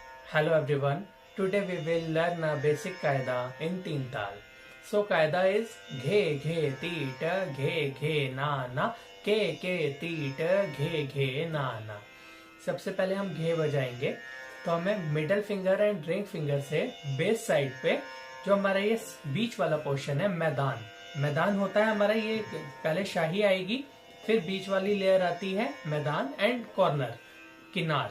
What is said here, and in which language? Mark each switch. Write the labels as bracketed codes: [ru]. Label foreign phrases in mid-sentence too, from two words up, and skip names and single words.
[en] Hello everyone. Today we will learn a basic qaida in teen tal. So qaida is ghe ghe teet ghe ghe na na ke teet ghe ghe na ना। [hi] सबसे पहले हम घे बजाएंगे तो हमें [en] middle finger and ring finger [hi] से [en] base side [hi] पे जो हमारा ये बीच वाला पोर्शन है मैदान होता है हमारा, ये पहले शाही आएगी, फिर बीच वाली लेयर आती है मैदान [en] and corner [hi] किनार।